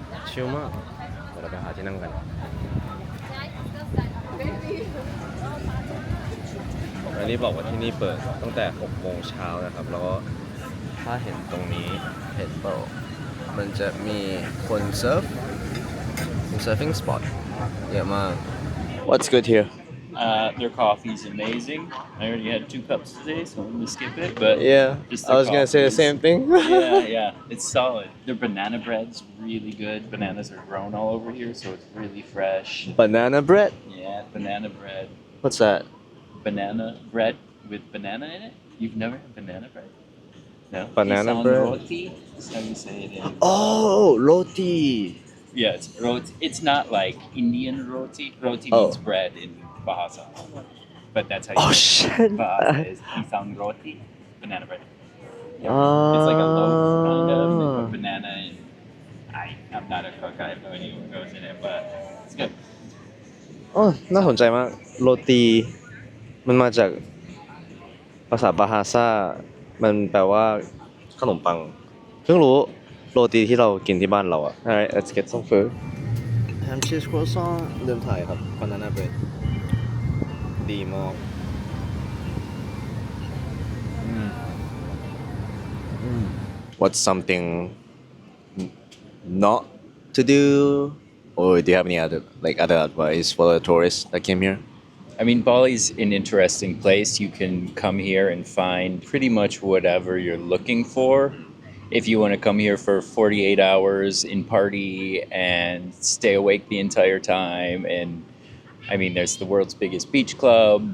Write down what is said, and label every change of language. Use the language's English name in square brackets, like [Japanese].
[Thai] ชิลมากเดี๋ยวเราไปหาที่นั่งกันอันนี้บอกว่าที่นี่เปิดตั้งแต่6 โมงเช้านะครับแล้วก็ถ้าเห็นตรงนี้เห็นเปล่ามันจะมีคนเซิร์ฟsurfing spot เยอะมาก [English] What's good here? Their coffee's amazing. I already had 2 cups today, so I'm gonna skip it. But Yeah, just I was gonna say the same thing. yeah, it's solid. Their banana bread's really good. Bananas are grown all over here, so it's really fresh. Banana bread? Yeah, banana bread. What's that? Banana bread with banana in it? You've never had banana bread? No? Banana [Indonesian] Isang [English] bread? Roti? That's how you say it in. Oh, roti. Yeah, it's roti. It's not like Indian roti. Roti Oh. means bread in Bahasa. But that's how you Oh, say it. shit. Bahasa is [Indonesian] isang roti, [English] banana bread. Yeah. It's like a loaf kind of. They put banana in. I'm not a cook. I have no idea what goes in it, but it's good. [Thai] อ๋อน่าสนใจมากโรตีมันมาจากภาษาบาฮาซามันแปลว่าขนมปังเพิ่งรู้โรตีที่เรากินที่บ้านเราอ่ะ [English] Alright let's get some food ham cheese croissant [Thai] เดิมถ่ายครับ [English] banana bread [Thai] ดีมาก [English] What's something not to do or do you have any other advice for the tourists that came here? I mean, Bali's an interesting place. You can come here and find pretty much whatever you're looking for. If you want to come here for 48 hours in party and stay awake the entire time, and I mean, there's the world's biggest beach club.